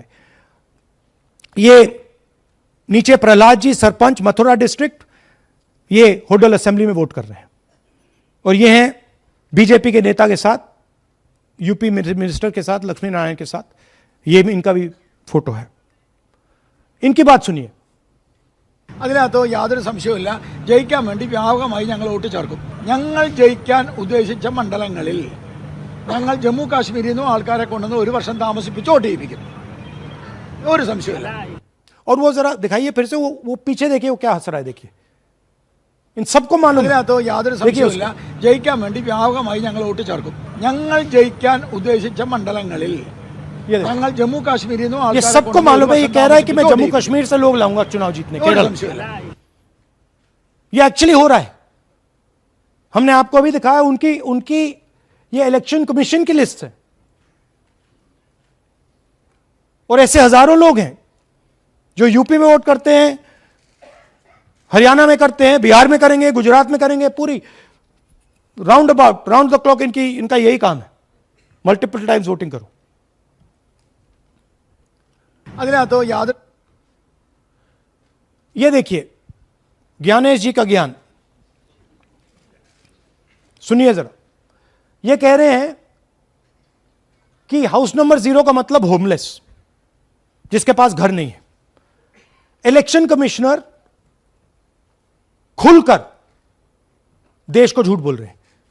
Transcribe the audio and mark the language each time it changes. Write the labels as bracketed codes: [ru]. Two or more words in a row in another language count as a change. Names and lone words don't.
[hi] ये नीचे प्रहलाद जी, सरपंच मथुरा डिस्ट्रिक्ट, ये होडल असेंबली में वोट कर रहे हैं और ये हैं बीजेपी के नेता के साथ, यूपी मिनिस्टर के साथ, लक्ष्मी नारायण के साथ। ये भी इनका भी फोटो है। इनकी बात सुनिए। [ml] അതിനകത്ത് യാതൊരു സംശയവുമില്ല, ജയിക്കാൻ വേണ്ടി വ്യാപകമായി ഞങ്ങൾ വോട്ട് ചേർക്കും. ഞങ്ങൾ ജയിക്കാൻ ഉദ്ദേശിച്ച മണ്ഡലങ്ങളിൽ ഞങ്ങൾ ജമ്മു കാശ്മീരിൽ നിന്നും ആൾക്കാരെ കൊണ്ടുവന്ന് 1 വർഷം താമസിപ്പിച്ച് വോട്ട് ചെയ്യിപ്പിക്കും. ഒരു സംശയമില്ല. [hi] और वो जरा दिखाइए फिर से, वो पीछे देखिए, वो क्या हंस रहा है देखिए. इन सबको मालूम है. [ml] അതിനകത്ത് യാതൊരു സംശയമില്ല, ജയിക്കാൻ വേണ്ടി വ്യാപകമായി ഞങ്ങൾ വോട്ട് ചേർക്കും. ഞങ്ങൾ ജയിക്കാൻ ഉദ്ദേശിച്ച മണ്ഡലങ്ങളിൽ ഞങ്ങൾ ജമ്മു കാശ്മീരിൽ നിന്നും [hi] ये सबको मालूम है. ये कह रहा है कि मैं जम्मू कश्मीर से लोग लाऊंगा चुनाव जीतने. केरल, ये एक्चुअली हो रहा है. हमने आपको अभी दिखाया, उनकी ये [en] election commission [hi] की लिस्ट है. और ऐसे हजारों लोग हैं जो यूपी में वोट करते हैं, हरियाणा में करते हैं, बिहार में करेंगे, गुजरात में करेंगे. पूरी [en] round about, round the clock [hi] इनका यही काम है. [en] multiple times voting [hi] करो. [ml] അതിനകത്ത് യാതൊരു [hi] ये देखिए ज्ञानेश जी का ज्ञान सुनिए जरा. ये कह रहे हैं कि [en] house number [hi] 0 का मतलब होमलेस, जिसके पास घर नहीं है. [en] election commissioner [hi] खुलकर देश को झूठ बोल रहे हैं.